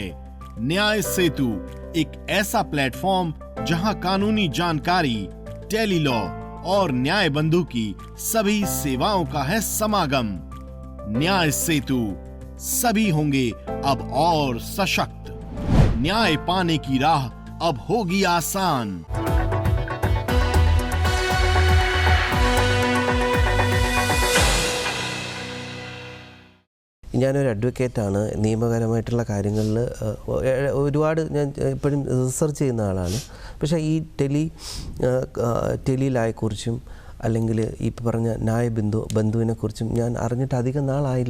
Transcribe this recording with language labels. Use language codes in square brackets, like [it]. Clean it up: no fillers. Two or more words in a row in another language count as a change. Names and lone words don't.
[hi] न्याय सेतु एक ऐसा प्लेटफॉर्म जहां कानूनी जानकारी, टेली लॉ और न्याय बंधु की सभी सेवाओं का है समागम। न्याय सेतु, सभी होंगे अब और सशक्त। न्याय पाने की राह अब होगी आसान। [ml] ഞാനൊരു അഡ്വക്കേറ്റാണ്. നിയമപരമായിട്ടുള്ള കാര്യങ്ങളിൽ ഒരുപാട് ഞാൻ എപ്പോഴും റിസർച്ച് ചെയ്യുന്ന ആളാണ്. പക്ഷേ ഈ ടെലി ലായെക്കുറിച്ചും അല്ലെങ്കിൽ ഈ പറഞ്ഞ ന്യായ ബന്ധുവിനെ കുറിച്ചും ഞാൻ അറിഞ്ഞിട്ട് അധികം നാളായില്ല.